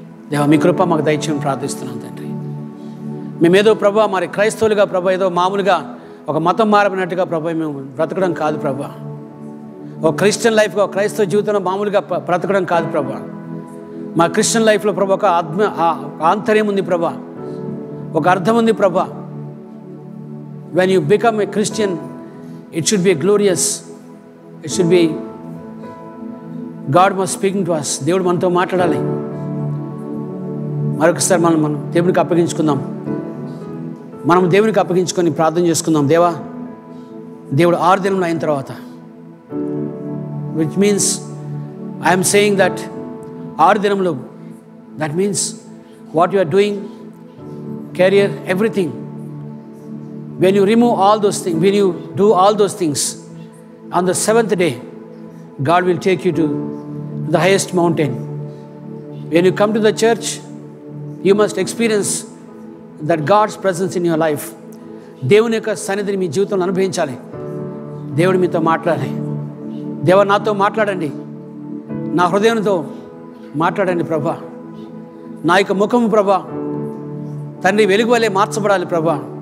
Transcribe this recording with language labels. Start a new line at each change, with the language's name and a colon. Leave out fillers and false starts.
Telugu: దేవా మీ కృప మాకు దయచేయమని ప్రార్థిస్తున్నాం తండ్రి. మేమేదో ప్రభా మరి క్రైస్తవులుగా ప్రభా ఏదో మామూలుగా ఒక మతం మారినట్టుగా ప్రభా మేము బ్రతకడం కాదు ప్రభా. ఒక క్రిస్టియన్ లైఫ్గా ఒక క్రైస్తవ జీవితంలో మామూలుగా బ్రతకడం కాదు ప్రభా. మా క్రిస్టియన్ లైఫ్లో ప్రభా ఒక ఆంతర్యం ఉంది ప్రభా, ఒక అర్థం ఉంది ప్రభా.
English: When you become a Christian it should be glorious, it should be God was speaking to us.
Telugu: దేవుడు మనతో మాట్లాడాలి. మరొకసారి మనం దేవునికి అప్పగించుకుందాం. మనం దేవునికి అప్పగించుకొని ప్రార్థన చేసుకుందాం. దేవుడు 6 దినములు అయిన తర్వాత,
English: which means I am saying that 6 దినములు, that means what you are doing, career, everything. When you remove all those things, when you do all those things, on the 7th day, God will take you to the highest mountain. When you come to the church, you must experience that God's presence in your life.
Telugu: దేవుని యొక్క సన్నిధిని మీ జీవితంలో అనుభవించాలి. దేవుడు మీతో మాట్లాడాలి. దేవా నాతో మాట్లాడండి, నా హృదయంతో మాట్లాడండి ప్రభా. నా యొక్క ముఖము ప్రభా తండ్రి వెలుగు వలె మార్చబడాలి ప్రభా.